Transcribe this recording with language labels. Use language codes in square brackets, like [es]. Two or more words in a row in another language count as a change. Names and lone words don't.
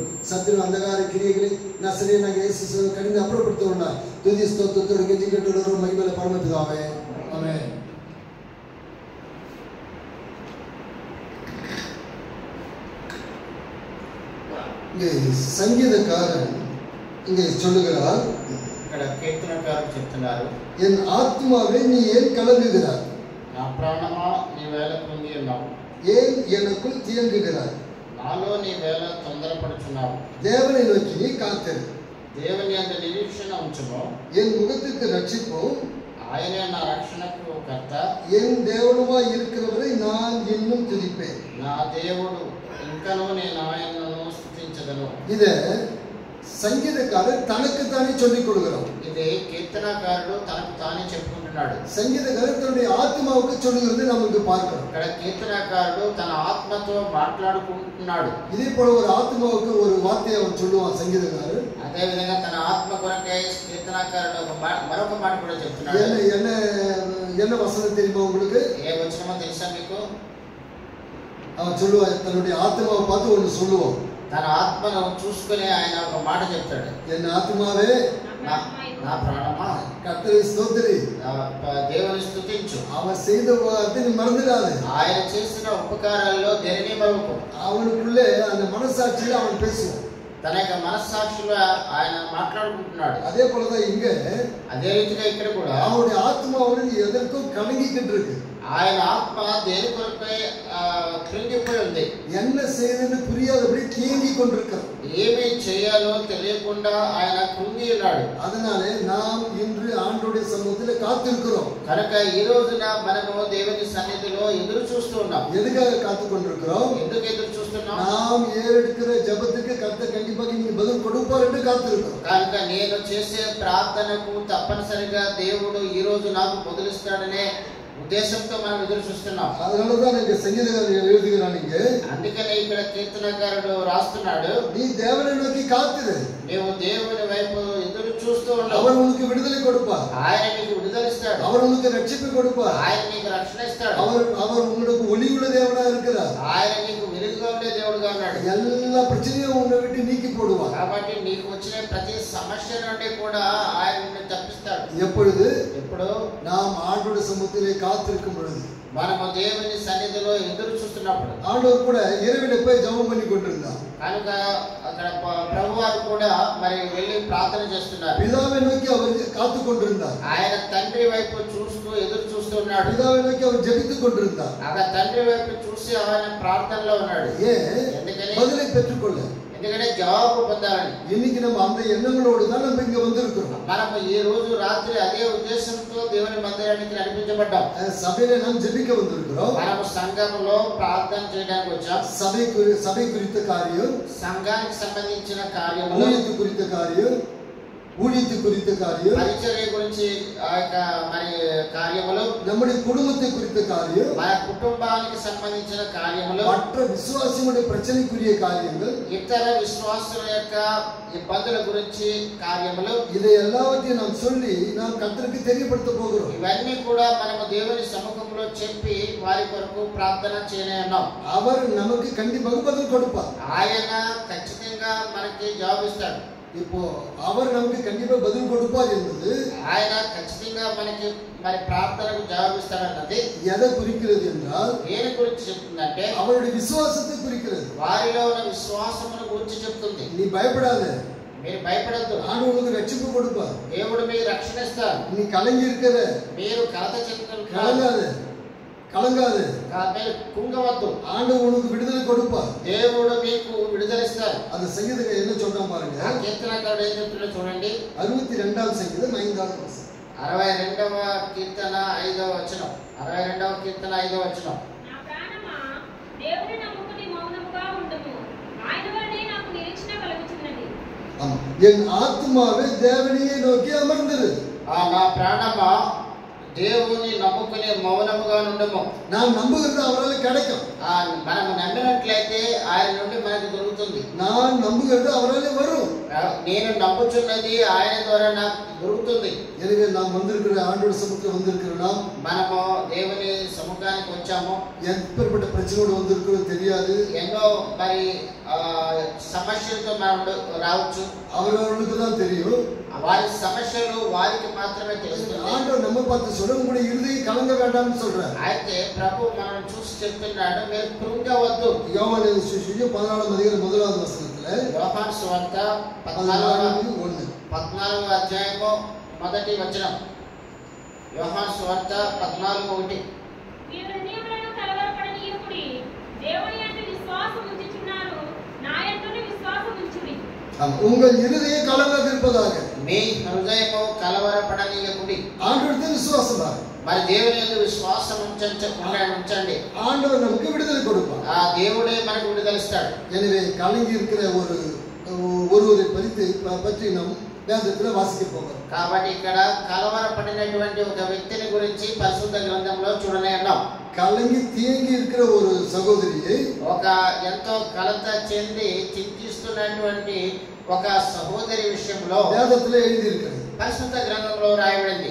[ta] சத்திர அந்தகார கிரியைகளை நசரேயனாக இயேசு கடிந்து அப்புறப்படுத்தவனா துதி ஸ்தோத்திரத்தோடு கெஞ்சி கேட்டு மகிமையில பரமபிதாவே. ஆமென். இங்கே சங்கீதக்காரன் இங்கே சொல்லுகிறார், [te] ఇక్కడ కీర్తనకారుడు చెప్తున్నారు, [ta] என் ஆத்மாவே நீ ஏன் கலங்குகிறாய், [te] నా ప్రాణమా నీ వేళ కృంగి ఉన్నావు, [ta] ஏன் எனக்குள் தியங்குகிறாய், [te] నాలో నీ వేళ తొందరపడుచున్నావు, [ta] தேவனை நோக்கி நீ காத்திரு, [te] దేవుని యందు నిరీక్షణ ఉంచుము, [ta] என் முகத்துக்கு ரட்சிப்பும் [te] ఆయనే నా రక్షణకు కర్త, [ta] என் தேவனுமாய் இருக்கிறவரை நான் இன்னும் துதிப்பேன். [te] నా దేవుడు ఇంకనూ నేను ఆయనను స్తుతించదను. [ta] இத சங்கீதக்காரர் தனக்குத்தானே சொல்லிக் கொடுக்கிறோம். [te] ఇది కీర్తనకారుడు తనకు తానే చెప్పుకుంటున్నాడు. [ta] சங்கீதக்காரர் தன்னுடைய ஆத்மாவுக்கு சொல்லுகிறது நமக்கு பார்க்கிறோம். [te] ఇక్కడ కీర్తనకారుడు తన ఆత్మతో మాట్లాడుకుంటున్నాడు. [ta] இதே போல ஒரு ஆத்மாவுக்கு ஒரு வார்த்தையை அவன் சொல்லுவான் சங்கீதக்காரர். [te] అదే విధంగా తన ఆత్మ కొరకే కీర్తనకారుడు మరొక మాట కూడా చెప్తున్నాడు. [ta] என்ன வசனம் தெரியுமா உங்களுக்கு? [te] ఏ వచనమో తెలుసా మీకు? [ta] அவன் சொல்லுவான், தன்னுடைய ஆத்மாவை பார்த்து ஒன்று சொல்லுவான். [te] తన ఆత్మను చూసుకుని ఆయన ఒక మాట చెప్తాడు, [ta] என் ஆத்மாவே [te] నా ప్రాణమా [ta] கர்த்தரை ஸ்தோத்திரி, [te] దేవుని స్తుతించు, [ta] அவன் செய்த வார்த்தை நீ மறந்துடாது, [te] ఆయన చేసిన ఉపకారాల్లో దేనిని మరువకు. [ta] அவனுக்குள்ளே அந்த மனசாட்சியில அவன் பேசுவான். [te] తన యొక్క మనస్సాక్షిలో ఆయన మాట్లాడుకుంటున్నాడు. [ta] அதே போலதான் இங்க [te] అదే రీతిగా ఇక్కడ కూడా [ta] அவனுடைய ஆத்மா அவனுக்கு எதற்கும் கலங்கிக்கிட்டு இருக்கு. [te] ఆయన ఆత్మ దేని కొరకై కృంగిపోయి ఉంది. [ta] என்ன செய்யணும்னு புரியாதபடி தேங்கி கொண்டிருக்கிறான். [te] ఏమి చేయాలో తెలియకుండా ఆయన కృంగి ఉన్నాడు. [ta] அதனாலே நாம் இன்று ஆண்டவருடைய சமூகத்தில் காத்திருக்கிறோம். [te] కనుక ఈ రోజున మనము దేవుని సన్నిధిలో ఎదురు చూస్తూ ఉన్నాం. [ta] எதுக்காக காத்து கொண்டிருக்கிறோம்? [te] ఎందుకు ఎదురు చూస్తున్నాం? [ta] நாம் ஏறெடுக்கிற ஜெபத்துக்கு கர்த்தர் கண்டிப்பாக நீங்க பதில் கொடுப்பார் என்று காத்திருக்கிறோம். [te] కనుక నేను చేసే ప్రార్థనకు తప్పనిసరిగా దేవుడు ఈ రోజు నాకు బదులిస్తాడనే ఉద్దేశంతో మనం ఎదురు చూస్తున్నాం. [ta] அதனாலதான் இங்க சங்கீதக்காரர் எழுதுகிறாங்க, [te] అందుకనే ఇక్కడ కీర్తనకారుడు రాస్తున్నాడు, [ta] நீ தேவனை நோக்கி காத்திரு, [te] నీవు దేవుని వైపు ఎదురు చూస్తూ ఉండు. [ta] அவர் உனக்கு விடுதலை கொடுப்பார். [te] ఆయన నీకు విడుదల ఇస్తాడు. [ta] அவர் உனக்கு ரட்சிப்பு கொடுப்பார். [te] ఆయన నీకు రక్షణ ఇస్తాడు. [ta] அவர் உங்களுக்கு ஒளியுள்ள தேவனா இருக்கிறார். [te] ఆయన నీకు వెలుగుగా ఉండే దేవుడుగా ఉన్నాడు. [ta] எல்லா பிரச்சனையும் உன்னை விட்டு நீக்கி போடுவார். [te] కాబట్టి నీకు వచ్చిన ప్రతి సమస్య నుండి కూడా ఆయన నిన్ను తప్పిస్తాడు. [ta] எப்பொழுது? [te] ఎప్పుడు? [ta] நாம் ஆண்டவருடைய சமூகத்திலே காத்திருக்கும் பொழுது, [te] మనము దేవుని సన్నిధిలో ఎదురు చూస్తున్నప్పుడు. [ta] ஆண்டவர் கூட இரவிலே போய் ஜெபம் பண்ணி கொண்டிருந்தார். [te] కనుక అక్కడ ప్రభువారు కూడా మరి వెళ్ళి ప్రార్థన చేస్తున్నారు. [ta] பிதாவை நோக்கி அவர் காத்து கொண்டிருந்தார். [te] ఆయన తండ్రి వైపు చూస్తూ ఎదురు చూస్తున్నాడు. [ta] பிதாவை நோக்கி அவர் ஜெபித்துக் கொண்டிருந்தார். [te] ఆ తండ్రి వైపు చూసి ఆయన ప్రార్థనలో ఉన్నాడు. ఎందుకని? [ta] பதிலை பெற்றுக்கொள்ள, [te] ఎందుకంటే జవాబు పొందాలని. [ta] இன்னைக்கு நம்ம அந்த எண்ணங்களோடு தான் நம்ம இங்க வந்திருக்கிறோம். [te] మనం ఈ రోజు రాత్రి అదే ఉద్దేశంతో దేవుని మందిరానికి నడిపించబడ్డాం. [ta] సభలో நாம் ஜெபிக்க வந்திருக்கிறோம். [te] మనం సంఘంలో ప్రార్థన చేయడానికి వచ్చాం. [ta] சபை குறித்த காரியம், [te] సంఘానికి సంబంధించిన కార్యములు, [ta] ஊழியத்து குறித்த காரியம், ஊழியத்து குறித்த காரியம், [te] పరిచర్య గురించి మరి కార్యములు, [ta] நம்முடைய குடும்பத்தை குறித்த காரியம், [te] మన కుటుంబానికి సంబంధించిన కార్యములు, [ta] மற்ற விசுவாசிகளுடைய பிரச்சனைக்குரிய காரியங்கள், [te] ఇతర విశ్వాసుల యొక్క ఇబ్బందుల గురించి కార్యములు, [ta] இதை எல்லாவற்றையும் நாம் சொல்லி நாம் கர்த்தருக்கு தெரியப்படுத்த போகிறோம். [te] ఇవన్నీ కూడా మనము దేవుని సముఖంలో చెప్పి వారి కొరకు ప్రార్థన చేయనున్నాం. [ta] அவர் நமக்கு கண்டிப்பாக பதில் கொடுப்பார். [te] ఆయన ఖచ్చితంగా మనకి జవాబు ఇస్తాడు. [ta] இப்போ அவர் நமக்கு கண்டிப்பா பதில் கொடுப்பார் என்பது [te] ఆయన ఖచ్చితంగా మనకి మరి ప్రార్థనకు జవాబు ఇస్తాడన్నది [ta] எதை குறிக்கிறது என்றால், [te] దేని గురించి చెప్తుందంటే [ta] அவருடைய விசுவாசத்தை குறிக்கிறது. [te] వారిలో ఉన్న విశ్వాసమును గురించి చెప్తుంది. [ta] நீ பயப்படாத, [te] మీరు భయపడద్దు, [ta] ஆண்டவர் உங்களுக்கு ரட்சிப்பு கொடுப்பார். [te] దేవుడు మీకు రక్షణ ఇస్తాడు. [ta] நீ கலங்கி இருக்கிற, [te] మీరు కలత చెందుతున్నారు, [ta] கலங்காத, [te] కుంగవద్దు, [ta] ஆண்டவர் உனக்கு விடுதலை கொடுப்பார். [te] దేవుడు మీకు విడుదల ఇస్తాడు. [ta] அந்த சங்கீதம் என்ன சொல்றான் பாருங்க. [te] కీర్తనకారుడు ఏం చెప్తున్నాడో చూడండి. 62వ సంగీతం 5వ వచనం. 62వ కీర్తన 5వ వచనం. 62వ కీర్తన 5వ వచనం. నా ప్రాణమా దేవుని నమ్ముకుని మౌనముగా ఉండుము, ఆయన వలనే నాకు నిరీక్షణ కలుగుచున్నది. [ta] ஆமா, என் ஆத்மாவே தேவனையே நோக்கி அமர்ந்திரு. [te] నా ప్రాణమా దేవుని నమ్ముకుని మౌనముగా ఉండము. [ta] நான் நம்புகிறது அவரால் கிடைக்கும். [te] మనము నమ్మినట్లయితే ఆయన నుండి మనకు దొరుకుతుంది. [ta] நான் நம்புகிறது அவரால் வரும். [te] నేను నమ్ముచున్నది ఆయన ద్వారా నాకు దొరుకుతుంది. [ta] எனவே நாம் வந்திருக்கிற ஆண்டவர் சமூகத்தில் வந்திருக்கிறோம். [te] మనము దేవుని సముఖానికి వచ్చాము. [ta] எப்பேற்பட்ட பிரச்சனையோடு வந்திருக்கிறோம் தெரியாது. [te] ఎన్నో మరి సమస్యలతో మనం రావచ్చు. [ta] அவர்களுக்கு தான் தெரியும். [te] వారి సమస్యలు వారికి మాత్రమే తెలుస్తుంది. [ta] ஆண்டவர் நம்ம பார்த்து சொல்ல, உங்களுடைய இருதயம் கலங்க வேண்டாம்னு சொல்றார். [te] అయితే ప్రభు మనం చూసి చెప్తున్నాడు, మీరు కృంగవద్దు. யோவான் சுவிசேஷம் 14వ అధ్యాయం 1వ వచనంలో, యోహాను సువార్త 14వ అధ్యాయము 1వ వచనం. యోహాను సువార్త 14:1. మీరు హృదయములను కలవరపడనీయకుడి, దేవుని యందు విశ్వాసం ఉంచుచున్నారు, నా యందును విశ్వాసం ఉంచుడి. [ta] உங்கள் இருதயம் கலங்காது இருப்பதாக. [te] మీ హృదయము కలవరపడనీయకుడి. [ta] ஆண்டவரிடத்தில் விசுவாசமாக, [te] మరి దేవుని యందు విశ్వాసం ఉంచండి. [ta] ஆண்டவர் நமக்கு விடுதலை கொடுப்பார். [te] ఆ దేవుడే మనకు విడుదలిస్తాడు. [ta] எனவே கலங்கி இருக்கிற ஒருவரை பற்றி நாம் வேதத்தில் வாசிக்க போகிறோம். [te] కాబట్టి ఇక్కడ కలవరపడినటువంటి ఒక వ్యక్తిని గురించి పరిశుద్ధ గ్రంథంలో చూడనేన్నాం. [ta] கலங்கி தேங்கி இருக்கிற ஒரு சகோதரியை, [te] ఒక ఎంతో కలత చెంది చింతిస్తున్నటువంటి ఒక సహోదరి విషయంలో [ta] வேதத்தில் எழுதியிருக்கிறது. [te] పరిశుద్ధ గ్రంథంలో రాయబడింది.